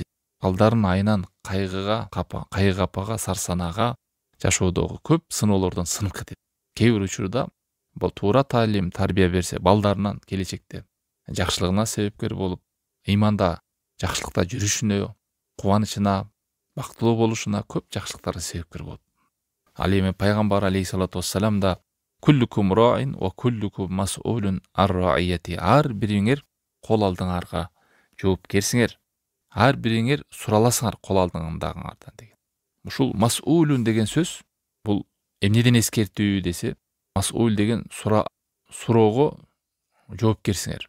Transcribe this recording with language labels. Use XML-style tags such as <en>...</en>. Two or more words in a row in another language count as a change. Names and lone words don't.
<ky>Балдарын айынан кайгыга, капага, сарсанага, жашоодогу көп сыноолордон сынып кетет. Кээ бир учурда бул туура таалим, тарбия берсе, балдарынан келечекте жакшылыгына себепкер болуп, ыйманда, жакшылыкта жүрүшүнө, кубанычына, бактылуу болушуна көп жакшылыктарга себепкер болот. Ал эми пайгамбар</ky> <ar>عليه الصلاة والسلام да "كلكم راع وكلكم مسؤول عن رعيته."</ar> <ky>Ар бириңер кол алдыңарга жоопкерсиңер. Ар бириңер сураласыңар кол алдыңдагыңардан деген. Ушул мас'улун деген сөз бул эмнеден эскертүү десе, мас'ул деген суроого жоопкерсиңер.</ky>